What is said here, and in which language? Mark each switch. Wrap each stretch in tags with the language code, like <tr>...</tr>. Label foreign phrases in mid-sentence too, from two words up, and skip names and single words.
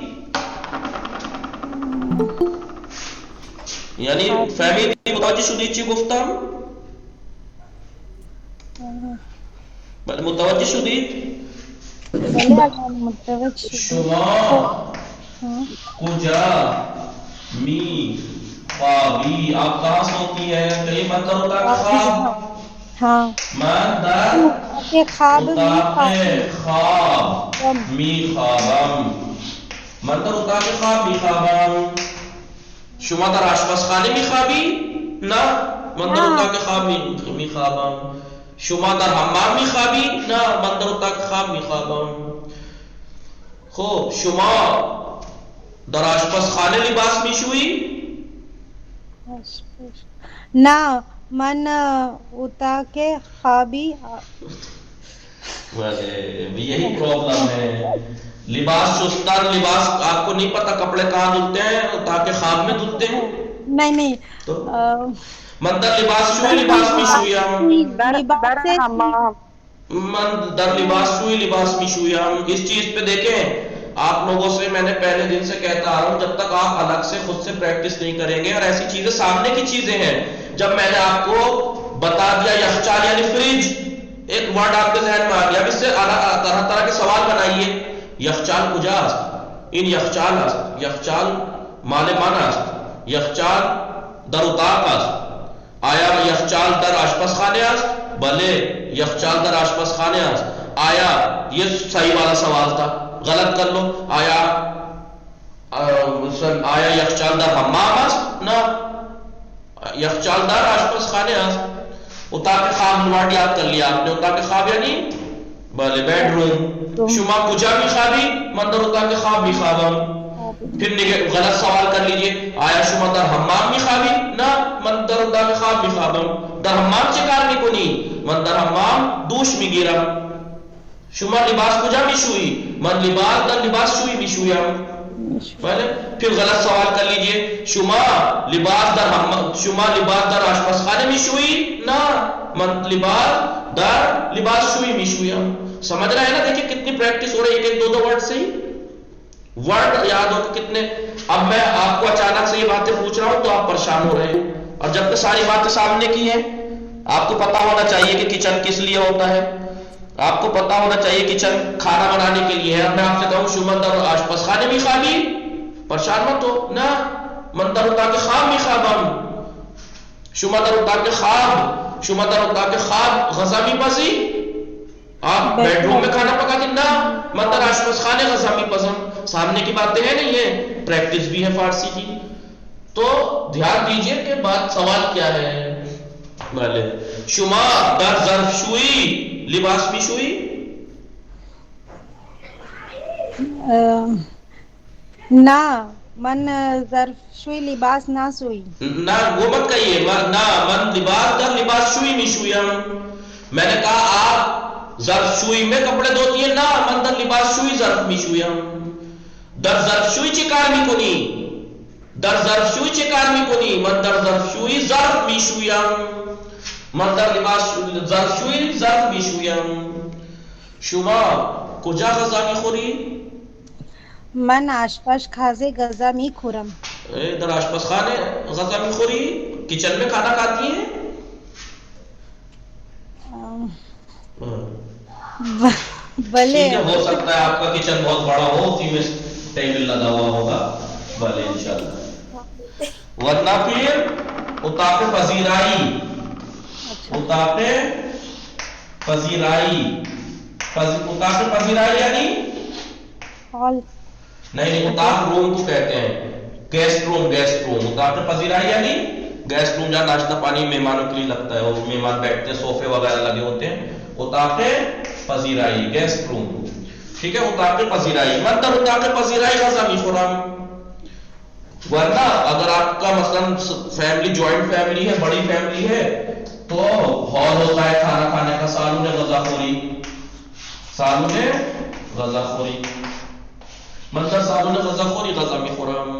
<fa>یعنی فهمیدی متوجه شدی چی گفتم؟ بله متوجه شدید؟ بله متوجه شدم. شما کجا میخوابی؟</fa> <ur>آپ کہاں سوتی ہے؟ کہیں مندر</ur> <fa>اتاق خواب؟</fa> <ur>ہاں مندر کے خواب</ur> <fa>اتاق خواب میخوابم. مندر اتاق خواب میخوابم. شما در آشپزخانه میخوابی؟ نه من در اتاق خواب میخوابم. شما در حمام میخوابی؟ نه من در اتاق خواب میخوابم. خب شما در آشپزخانه لباس میشویی؟ نه من اتاق خوابی.</fa> <ur>یہی پرابلم ہے.</ur> <fa>لباس شستر لباس</fa> <ur>آپ کو نہیں پتا کپڑے کہاں دھلتے ہیں تاکہ خواب میں دھلتے ہیں. نہیں</ur> <fa>من در لباس شوئی لباس می شویم. من در لباس شوئی لباس می شویم.</fa> <ur>اس چیز پہ دیکھیں آپ لوگوں سے میں نے پہلے دن سے کہتا آ رہا ہوں جب تک آپ الگ سے خود سے پریکٹس نہیں کریں گے اور ایسی چیزیں سامنے کی چیزیں ہیں. جب میں نے آپ کو بتا دیا یخچال یعنی فریج ایک ورڈ آپ کے ذہن میں آ گیا. اب اس سے طرح طرح کے سوال بنائیے.</ur> <fa>یخچال کجا است؟ این یخچال است. یخچال مال من است. یخچال در اتاق است. آیا یخچال در آشپزخانه است؟ بله یخچال در آشپزخانه است.</fa> <ur>آیا یہ صحیح والا سوال تھا غلط کر لو.</ur> <fa>آیا یخچال در حمام است؟ نه یخچال در آشپزخانه است. اتاق خواب</fa> <ur>ورڈ یاد کر لیا آپ نے.</ur> <fa>اتاق خواب</fa> <ur>یعنی بله</ur> <en>bed room.</en> <fa>شما کجا میخوابی؟ من در اتاق خواب میخوابم.</fa> <ur>پھر غلط سوال کر لیجئے.</ur> <fa>آیا شما در حمام میخوابی؟ نه من در اتاق خواب میخوابم. در حمام چه کار میکنی؟ من در حمام دوش میگیرم. شما لباس کجا میشویی؟ من لباس در لباس شویی میشویم.</fa> <ur>بله پھر غلط سوال کر لیجئے.</ur> <fa>شما لباس در آشپزخانه میشویی؟ نه من لباس در لباس شویی میشویم.</fa> <ur>سمجھ رہے ہیں نا؟ دیکھیں کتنی پریکٹس ہو رہی ہے. ایک دو ورڈ سے ہی ورڈ یاد ہو کتنے. اب میں آپ کو اچانک سے یہ باتیں پوچھ رہا ہوں تو آپ پریشان ہو رہے ہیں. اور جب کہ ساری باتیں سامنے کی ہیں آپ کو پتا ہونا چاہیے کہ کچن کس لیے ہوتا ہے. آپ کو پتا ہونا چاہیے کچن کھانا بنانے کے لیے ہے. اب میں آپ سے کہوں</ur> <fa>شما در آشپزخانه میخوابی؟</fa> <ur>پریشان مت ہو.</ur> <fa>نه من در اتاق خواب میخوابم. شما در اتاق خواب غذا میپزی؟</fa> <ur>آپ بیڈ روم میں کھانا پکاتے؟</ur> <fa>نہ من در آشپزخانه غذا میپزم.</fa> <ur>سامنے کی باتیں ہیں نہیں ہے پریکٹس بھی ہے فارسی کی. تو دھیان دیجئے کہ بات سوال کیا ہے.</ur> <fa>بله شما در ظرفشویی لباس میشویی؟ نه من ظرفشویی لباس نہ سوئی.</fa> <ur>نہ وہ مت کہیے.</ur> <fa>نہ من لباس در لباس شویی میشویم.</fa> <ur>میں نے کہا آپ ظرف شویی میں کپڑے دھوتی ہیں؟</ur> <fa>نہ من در لباس شویی ظرف میشویم. در ظرف شویی چه کار میکنی؟ در ظرف شویی چه کار میکنی؟ من در ظرف شویی ظرف میشویم. من در لباس ظرف شویی ظرف میشویم. شما کجا غذا میخوری؟ من آشپزخانه غذا میخورم. در آشپزخانه غذا میخوری؟</fa> <ur>کچن میں کھانا کھاتی ہیں؟</ur> <fa>بلے</fa> <ur>ہو سکتا ہے آپ کا کچن بہت بڑا ہو اسی میں ٹیبل لگا ہوا ہوگا. بھلے انشاءاللہ. ورنہ پھر</ur> <fa>اتاق پذیرائی. اتاق پذیرائی. اتاق پذیرائی یعنی</fa> <ur>ہال نہیں اتاق روم کو کہتے ہیں.</ur> <en>guest room.</en> <fa>اتاق پذیرائی</fa> <ur>یعنی</ur> <en>guest room</en> <ur>جہاں ناشتہ پانی مہمانوں کے لیے لگتا ہے. وہ مہمان بیٹھتے ہیں صوفے وغیرہ لگے ہوتے ہیں.</ur> <fa>اتاق پذیرائی</fa> <en>guest room.</en> <ur>ٹھیک ہے</ur> <fa>اتاق پذیرائی. من در اتاق پذیرائی غذا میخورم.</fa> <ur>ورنہ اگر آپ کا مثلا فیملی</ur> <en>joint family</en> <ur>ہے بڑی فیملی ہے تو ہال ہوتا ہے کھانا کھانے کا.</ur> <fa>سالون غذا خوری. من در سالون غذا خوری غذا میخورم.</fa>